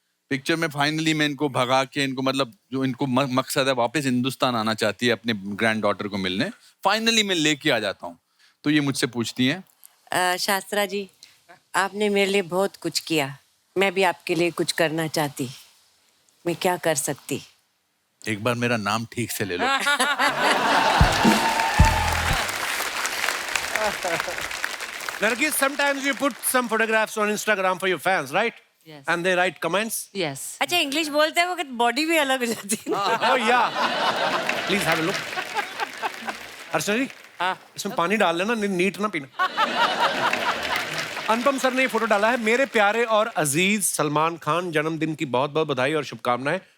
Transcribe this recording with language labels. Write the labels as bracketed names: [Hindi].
[Hindi] Picture में finally मैं इनको भगा के, इनको मतलब जो इनको मकसद है वापस हिंदुस्तान आना चाहती है अपने ग्रैंड डॉटर को मिलने, फाइनली मैं लेके आ जाता हूँ। तो ये मुझसे पूछती हैं, शास्त्रा जी, आपने मेरे लिए बहुत कुछ किया, मैं भी आपके लिए कुछ करना चाहती, मैं क्या कर सकती? एक बार मेरा नाम ठीक से ले लो। [English] Nargis, sometimes you put some photographs on Instagram for your fans, right? Yes. And they write comments. Yes. [Hindi] अच्छा, इंग्लिश बोलते हैं वो बॉडी भी अलग हो जाती है ना? [English] Oh yeah. Please have a look. [Hindi] अर्चना जी, इसमें पानी डाल लेना, नीट ना पीना। अनुपम सर ने ये फोटो डाला है। मेरे प्यारे और अजीज सलमान खान, जन्मदिन की बहुत बहुत बधाई और शुभकामनाएं।